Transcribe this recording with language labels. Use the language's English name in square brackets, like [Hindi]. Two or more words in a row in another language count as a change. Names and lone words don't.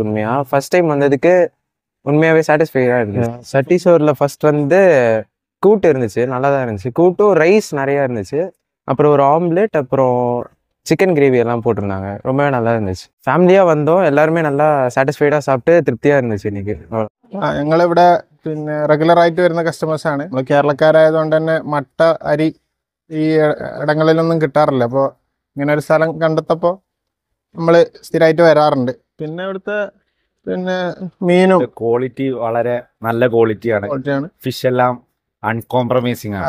[Tamil] உண்மையாக [English] first time [Tamil] வந்ததுக்கு உண்மையாகவே சாட்டிஸ்ஃபைடாக இருந்துச்சு. சட்டி சோறில் ஃபஸ்ட் வந்து கூட்டு இருந்துச்சு, நல்லா தான் இருந்துச்சு. கூட்டும் ரைஸ் நிறையா இருந்துச்சு. அப்புறம் ஒரு ஆம்லெட், அப்புறம் சிக்கன் கிரேவி எல்லாம் போட்டிருந்தாங்க. ரொம்பவே நல்லா இருந்துச்சு. ஃபேமிலியாக வந்தோம். எல்லாருமே நல்லா சாட்டிஸ்ஃபைடாக சாப்பிட்டு திருப்தியாக இருந்துச்சு இன்றைக்கி. [Malayalam] ഞങ്ങളിവിടെ പിന്നെ റെഗുലറായിട്ട് വരുന്ന കസ്റ്റമേഴ്സാണ്. നമ്മൾ കേരളക്കാരായതുകൊണ്ട് തന്നെ മട്ട അരി ഈ ഇടങ്ങളിലൊന്നും കിട്ടാറില്ല. അപ്പോൾ ഇങ്ങനെ ഒരു സ്ഥലം കണ്ടെത്തപ്പോൾ നമ്മൾ സ്ഥിരമായിട്ട് വരാറുണ്ട്. പിന്നെ ഇവിടുത്തെ പിന്നെ മീനും ക്വാളിറ്റി വളരെ നല്ല ക്വാളിറ്റിയാണ്. ഫിഷ് എല്ലാം അൺകോംപ്രമൈസിങ് ആണ്.